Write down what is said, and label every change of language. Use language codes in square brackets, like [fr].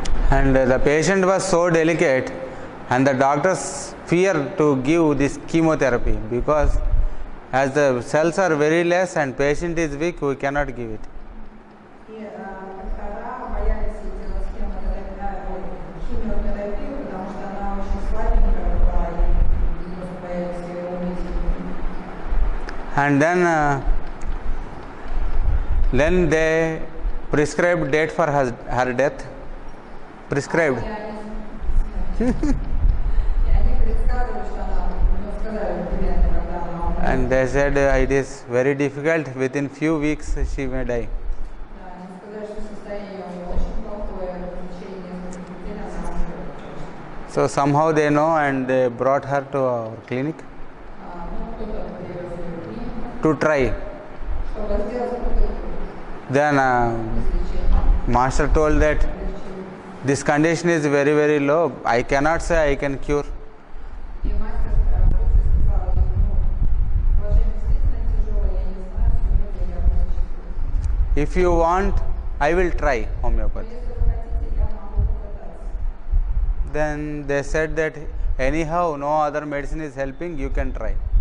[en] And the patient was so delicate, and the doctors fear to give this chemotherapy because as the cells are very less and patient is weak, we cannot give it. [ru] И доктора боялись делать химиотерапию, потому что она очень слабенькая была, и просто боялись ее убить. [en] And then they prescribed date for her death. Prescribed. [ru] И они предсказывали, что она, ну, сказали примерно, когда она умрет. [en] And they said it is very difficult, within few weeks she may die. [ru] Да, они сказали, что состояние ее очень плохое, в течение нескольких недель она умрет. [en] So somehow they know and they brought her to our clinic [ru] Ну, кто-то привез ее в клинику, [en] to try. [ru] чтобы сделать попытку [en] Then [ru] излечения. [en] master told that [ru] Лечения. [en] this condition is very, very low. I cannot say I can cure. [ru] И мастер сказал ей, ну, положение действительно тяжелое, я не знаю, сумею ли я вылечить. [en] If you want, I will try [ru] Но [en] homeopathy. [ru] если вы хотите, я могу попытаться. [en] Then they said that anyhow no other medicine is helping, you can try.